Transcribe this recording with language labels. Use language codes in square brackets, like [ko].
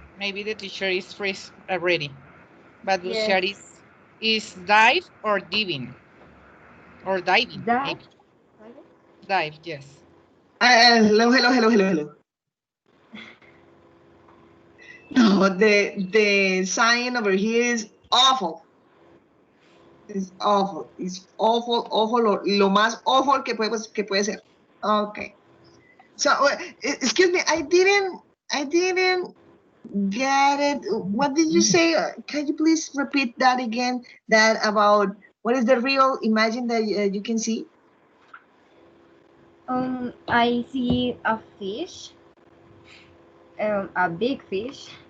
[en] Maybe the teacher is freeze already. But bucear is dive or diving. Or diving, Dive? maybe. Dive, yes. Hello. No, the sign over here is awful. It's awful. It's awful. [es] Lo más awful que puede ser. [en] Okay. So excuse me, I didn't get it. What did you say? Can you please repeat that again? That about what is the real imagine that you can see? I see a fish, a big fish.